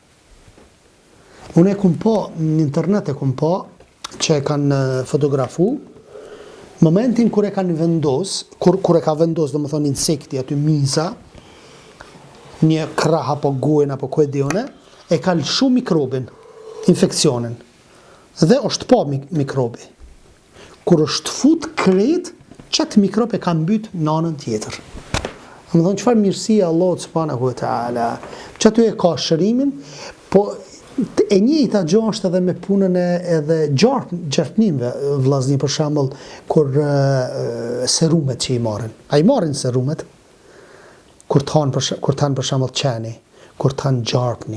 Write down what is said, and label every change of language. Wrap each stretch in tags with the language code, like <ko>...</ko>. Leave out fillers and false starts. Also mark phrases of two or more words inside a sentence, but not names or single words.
<sq>Unë e kum po, në internet e kum po, që e kanë fotografu, momentin kur e kanë vendos, kur e ka vendos, do më thonë insekti, aty miza, një krah apo gojën apo ku e dione, e ka lëshu mikrobin, infekcionin. Dhe është po mikrobi. Kur është fut krejt, qatë mikrob e ka mbyt në anën tjetër. Më thonë qëfar mirësia Allah</sq> <ar>سبحانه وتعالى,</ar> <sq>që aty e ka shërimin, po e njëjta gjë është edhe me punën e edhe gjartnimve, vllazni për shembull, kur serumet që i marrin. Ai marrin serumet kur tan për shembull qeni, kur tan gjarpni.</sq>